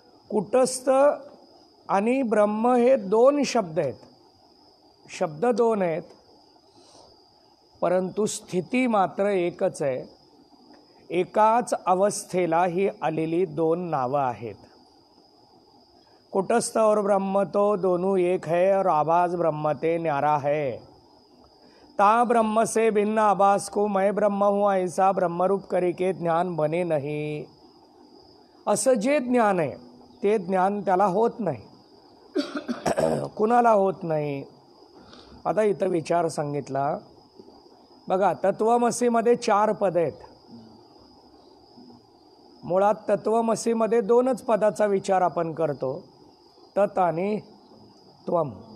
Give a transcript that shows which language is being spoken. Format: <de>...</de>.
<mr>कुटस्थ आणि ब्रह्म हे दोन शब्द आहेत, शब्द दोन आहेत, परंतु स्थिती मात्र एकच आहे. एकाच अवस्थेला ही आलेली दोन नावं आहेत.</mr> <hi>कुटस्थ और ब्रह्म तो दोनों एक है और आभास ब्रह्म ते न्यारा है. ता ब्रह्म से भिन्न आभास को मैं ब्रह्म हूँ ऐसा ब्रह्मरूप करके ज्ञान बने नहीं.</hi> <mr>असं जे ज्ञान आहे ते ज्ञान त्याला होत नाही. कुणाला होत नाही. आता इथं विचार सांगितला बघा. तत्वमसीमध्ये 4 पद आहेत. मुळात तत्वमसीमध्ये 2च पदाचा विचार आपण करतो, तत् आणि त्वम.</mr>